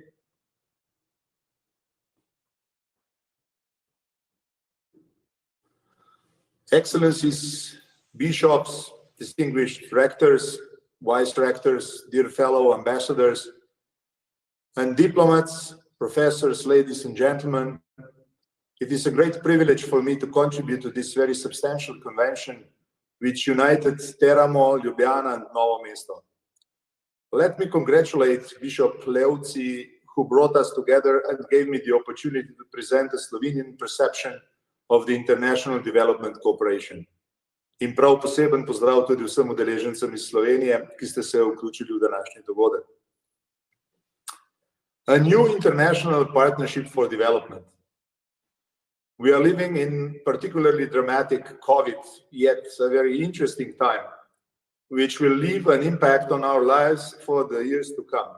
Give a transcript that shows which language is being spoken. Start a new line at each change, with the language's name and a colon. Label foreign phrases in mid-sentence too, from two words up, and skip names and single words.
English: Excellencies, bishops, distinguished rectors, vice rectors, dear fellow ambassadors, and diplomats, professors, ladies and gentlemen, it is a great privilege for me to contribute to this very substantial convention which united Teramo, Lubiana, and Novo Mesto. Let me congratulate Bishop Leuzzi, who brought us together and gave me the opportunity to present a Slovenian perception of the international development cooperation.
Slovenian: In prav poseben pozdrav tudi vsem udeležencem iz Slovenije, ki ste se vključili v današnji dogodek.
English: A new international partnership for development. We are living in particularly dramatic COVID, yet a very interesting time, which will leave an impact on our lives for the years to come.